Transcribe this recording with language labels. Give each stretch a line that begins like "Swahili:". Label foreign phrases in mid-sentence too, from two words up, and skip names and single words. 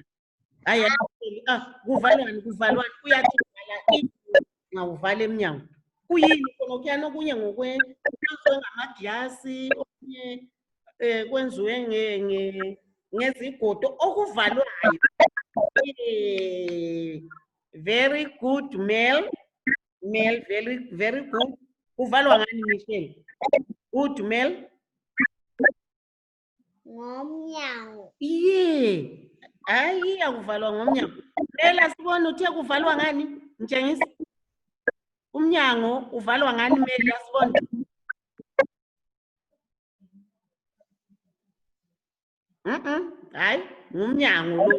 North Ndebele: Hayi kuvalwani uyathi uvala nxa uvala emnyango. Kuyini khona okuyana okunye ngamaglasi okunye kwenziwe ngezigodo okuvalwayo.
English: Very good, Mel, very good.
North Ndebele: Uvalwa ngani Michelle?
English: Good, Mel.
North Ndebele: Ngomnyango. Iye. Hayi akuvalwa ngomnyango. Mela sibona uthe kuvalwa ngani? Ngitshengisa. Umnyango uvalwa ngani Mel yasibona? Hayi, ngumnyango lo.